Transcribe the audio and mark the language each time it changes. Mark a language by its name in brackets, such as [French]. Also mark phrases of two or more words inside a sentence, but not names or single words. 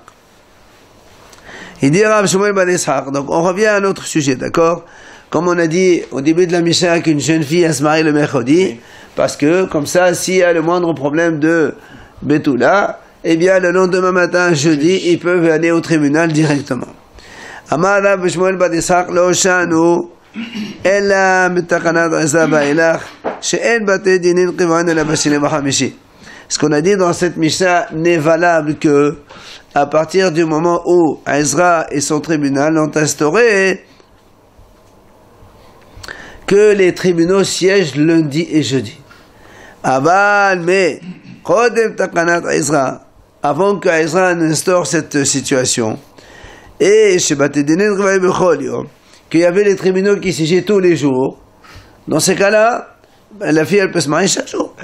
[French] Il dit Rav Shmuel ben Ishaq. Donc, on revient à un autre sujet, d'accord? Comme on a dit au début de la Mishnah qu'une jeune fille a se marier le mercredi, parce que, comme ça, s'il y a le moindre problème de Betula, eh bien, le lendemain matin, jeudi, ils peuvent aller au tribunal directement. [Hebrew] אמר רב שמואל בן יצחק לא שנו אלא מתקנת עזרא ואילך שאין בתי דינין קבועין אלא בשני ובחמישי. [French] Ce qu'on a dit dans cette Mishnah n'est valable que à partir du moment où Ezra et son tribunal ont instauré que les tribunaux siègent lundi et jeudi. Aval, mais [Hebrew] קודם תקנת עזרא, [French] avant que Ezra n'instaure cette situation, et chez [Hebrew] בתי דינין קבועין בכל יום, [French] qu'il y avait les tribunaux qui siégeaient tous les jours, dans ces cas-là, la fille elle peut se marier chaque jour.